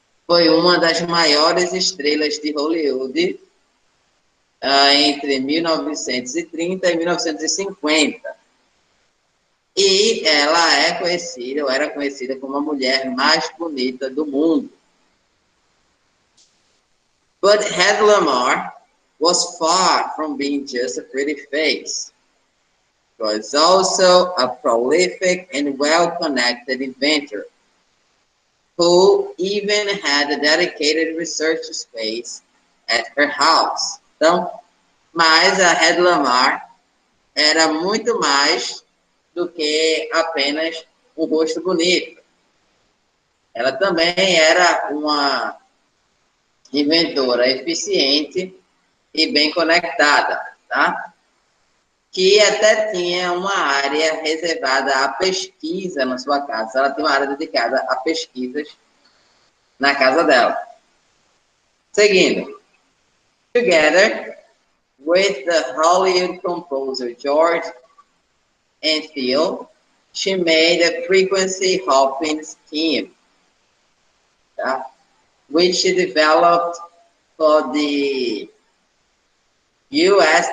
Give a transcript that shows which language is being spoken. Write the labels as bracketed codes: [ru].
[pt] foi uma das maiores estrelas de Hollywood entre 1930 e 1950. E ela é conhecida, ou era conhecida como a mulher mais bonita do mundo. [en] But Hedy Lamarr was far from being just a pretty face. She was also a prolific and well-connected inventor, who even had a dedicated research space at her house. [pt] Então, mas a Hedy Lamarr era muito mais do que apenas um rosto bonito. Ela também era uma inventora eficiente e bem conectada, tá? Que até tinha uma área reservada à pesquisa na sua casa. Ela tinha uma área dedicada a pesquisas na casa dela. Seguindo. [en] Together with the Hollywood composer George Antheil, she made a frequency hopping scheme, tá? Which she developed for the U.S.